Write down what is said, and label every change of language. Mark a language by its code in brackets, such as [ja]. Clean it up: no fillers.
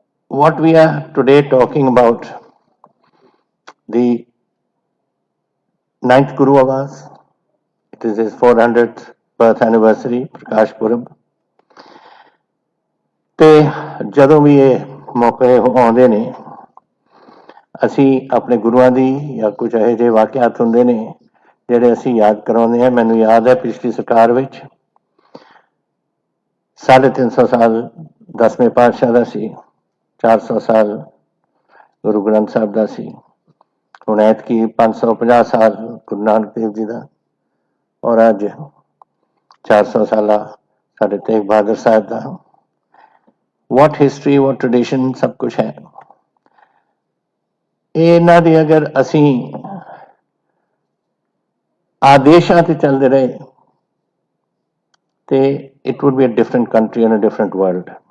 [en] What we are today talking about, the ninth Guru of ours, it is his 400th birth anniversary, Prakash Purab. [pa] ਤੇ ਜਦੋਂ ਵੀ ਇਹ ਮੌਕੇ ਆਉਂਦੇ ਨੇ ਅਸੀਂ ਆਪਣੇ ਗੁਰੂਆਂ ਦੀ ਜਾਂ ਕੁਝ ਇਹੋ ਜਿਹੇ ਵਾਕਿਆਤ ਹੁੰਦੇ ਨੇ ਜਿਹੜੇ ਅਸੀਂ ਯਾਦ ਕਰਾਉਂਦੇ ਹਾਂ। ਮੈਨੂੰ ਯਾਦ ਹੈ ਪਿਛਲੀ ਸਰਕਾਰ ਵਿੱਚ 350 ਸਾਲ 10ਵੇਂ ਪਾਤਸ਼ਾਹ ਦਾ ਸੀ, 400 ਸਾਲ ਗੁਰੂ ਗ੍ਰੰਥ ਸਾਹਿਬ ਦਾ ਸੀ, ਹੁਣ ਐਤਕੀ 550 ਸਾਲ ਗੁਰੂ ਨਾਨਕ ਦੇਵ ਜੀ ਦਾ, ਔਰ ਅੱਜ 400 ਸਾਲਾ ਸਾਡੇ ਤੇਗ ਬਹਾਦਰ ਸਾਹਿਬ ਦਾ। [en] what history, what tradition, [hi] सब कुछ है। [pa] ਇਹਨਾਂ ਦੀ ਅਗਰ ਅਸੀਂ ਆਦੇਸ਼ਾਂ ਤੇ ਚੱਲਦੇ ਰਹੇ ਤੇ [en] it would be a different country and a different world.